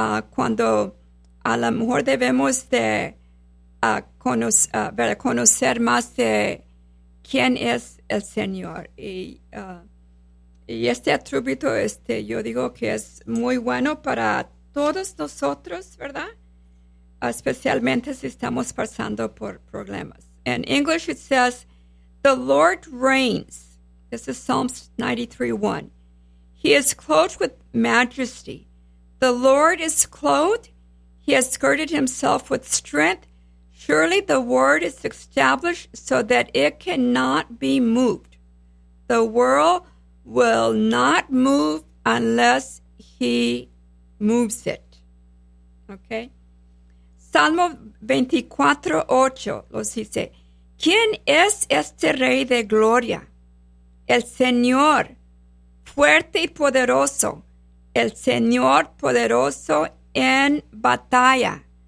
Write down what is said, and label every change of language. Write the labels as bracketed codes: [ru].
[es] Cuando a lo mejor debemos de conocer más de quién es el Señor. Y este atributo, yo digo que es muy bueno para todos nosotros, ¿verdad? Especialmente si estamos pasando por problemas. [en] In English it says, the Lord reigns. This is Psalms 93:1. He is clothed with majesty. The Lord is clothed. He has girded himself with strength. Surely the word is established so that it cannot be moved. The world will not move unless he moves it. Okay? [es] Salmo 24:8 los dice, ¿quién es este rey de gloria? El Señor, fuerte y poderoso. El Señor poderoso en batalla.